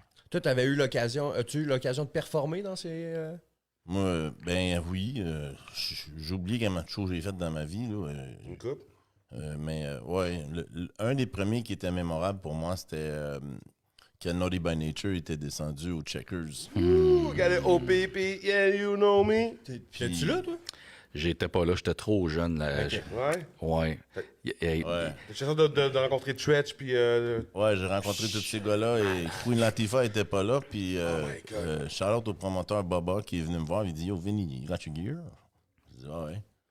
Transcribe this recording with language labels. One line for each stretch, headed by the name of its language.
French: Toi, as-tu eu l'occasion de performer dans ces... Moi, ben oui, j'oublie combien de choses j'ai fait dans ma vie, là. Une coupe? Ouais, un des premiers qui était mémorable pour moi, c'était que Naughty by Nature était descendu aux Checkers.
English: Ooh, got it, OPP, yeah, you know me.
French: T'es-tu là, toi? J'étais pas là, j'étais trop jeune. Là. Ouais. Ouais. Ouais, J'ai l'impression de rencontrer Tretch, puis... ouais, j'ai rencontré tous ces gars-là et Queen Latifah était pas là. Puis,
English: my God.
French: shout-out au promoteur Baba qui est venu me voir. Il dit,
English: Yo, Vinny, you got your gear?
French: Je dis, ah ouais.